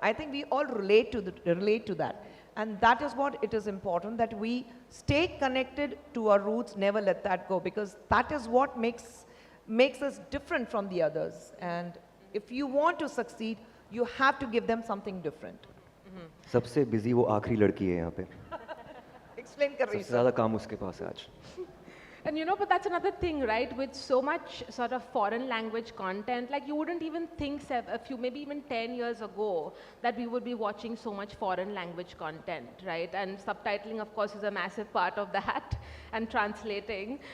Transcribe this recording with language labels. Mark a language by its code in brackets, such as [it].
[en] I think we all relate to that. And that is what it is important, that we stay connected to our roots, never let that go, because that is what makes us different from the others. And if you want to succeed, you have to give them something different. [hi] सबसे busy वो आखिरी लड़की है यहाँ पे. Explain कर रही सबसे ज़्यादा काम उसके पास है आज. [en] And you know, but that's another thing, right? With so much sort of foreign language content, like you wouldn't even think maybe even 10 years ago, that we would be watching so much foreign language content, right? And subtitling, of course, is a massive part of that, and translating.